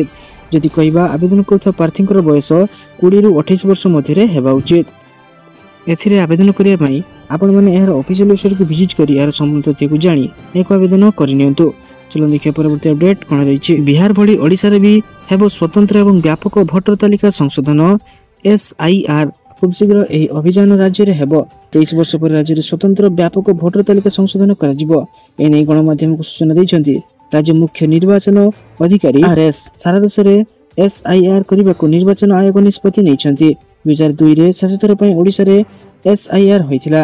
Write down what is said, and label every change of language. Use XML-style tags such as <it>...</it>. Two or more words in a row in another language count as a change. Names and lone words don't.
<or>ଯଦି କହିବା ଆବେଦନ କରୁଥିବା ପ୍ରାର୍ଥୀଙ୍କର ବୟସ 20ରୁ 28 ବର୍ଷ ମଧ୍ୟରେ ହେବା ଉଚିତ। ଏଥିରେ ଆବେଦନ କରିବା ପାଇଁ ଆପଣମାନେ ଏହାର</or> <en>official websiteକୁ</en> <or>ଭିଜିଟ୍ କରି ଏହାର ସମ୍ପୂର୍ଣ୍ଣ ତଥ୍ୟକୁ ଜାଣି ଏକ ଆବେଦନ କରିନିଅନ୍ତୁ। ଚାଲନ୍ତୁ ଦେଖିବା ପରବର୍ତ୍ତୀ ଅପଡେଟ୍ କ'ଣ ରହିଛି। ବିହାର ଭଳି ଓଡ଼ିଶାରେ ବି ହେବ ସ୍ୱତନ୍ତ୍ର ଏବଂ ବ୍ୟାପକ ଭୋଟର ତାଲିକା ସଂଶୋଧନ। SIR ଖୁବ ଶୀଘ୍ର ଏହି ଅଭିଯାନ ରାଜ୍ୟରେ ହେବ। 23 ବର୍ଷ ପରେ ରାଜ୍ୟରେ ସ୍ୱତନ୍ତ୍ର ବ୍ୟାପକ ଭୋଟର ତାଲିକା ସଂଶୋଧନ କରାଯିବ। ଏନେଇ ଗଣମାଧ୍ୟମକୁ ସୂଚନା ଦେଇଛନ୍ତି ରାଜ୍ୟ ମୁଖ୍ୟ ନିର୍ବାଚନ ଅଧିକାରୀ RS। ସାରା ଦେଶରେ SIR କରିବାକୁ ନିର୍ବାଚନ ଆୟୋଗ ନିଷ୍ପତ୍ତି ନେଇଛନ୍ତି। 2002ରେ ଶେଷଥର ପାଇଁ ଓଡ଼ିଶାରେ SIR ହୋଇଥିଲା।</or>